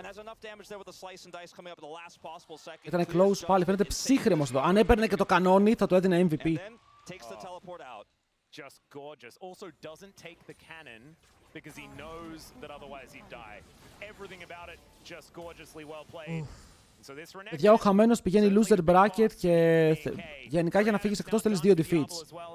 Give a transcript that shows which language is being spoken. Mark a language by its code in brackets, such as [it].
[en] And has enough damage there with the slice and dice coming up at the last possible second. [el] Ήταν close πάλι, φαίνεται ψύχρεμος εδώ. Αν έπαιρνε και το κανόνι θα του έδινε MVP. [en] And then takes the teleport out. Just gorgeous. Also doesn't take the cannon because he knows that otherwise he'd die. Everything about it just gorgeously well played. [el] Παιδιά, ο χαμένος πηγαίνει loser bracket και γενικά για να φύγεις εκτός θέλεις 2 defeats.